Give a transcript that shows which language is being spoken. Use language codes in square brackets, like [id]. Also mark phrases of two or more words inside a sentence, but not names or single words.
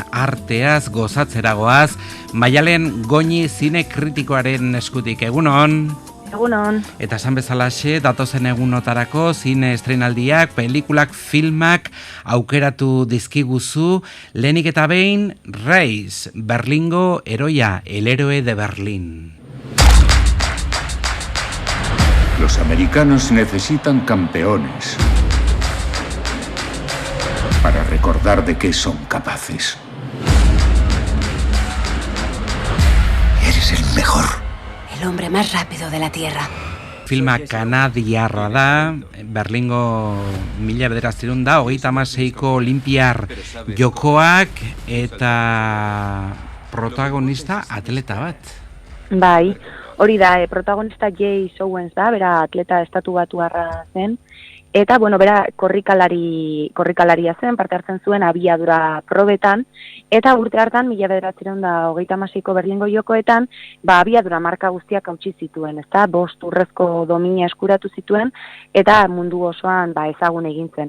[eu] arteaz gozatzeragoaz, Maialen Goñi zine kritikoaren eskutik. Egunon? Egunon. Eta esan bezalaxe, datozen egunotarako zine estrenaldiak, pelikulak, filmak aukeratu dizkiguzu, lehenik eta behin, Reis, Berlingo heroia, [es] el héroe de Berlín. Los americanos necesitan campeones para recordar de qué son capaces. Eres el mejor. El hombre más rápido de la Tierra. [eu] Filma kanadiarra da, Berlingo 1936ko Olimpiar jokoak eta protagonista atleta bat. Bai, hori da, protagonista Jace Owens da, bera atleta estatu batuarra zen, eta, bera korrikalaria zen, parte hartzen zuen abiadura probetan, eta urte hartan, 1936ko Berlingo jokoetan, abiadura marka guztiak hautsi zituen, ezta, 5 urrezko domina eskuratu zituen, eta mundu osoan ezagun egin zen.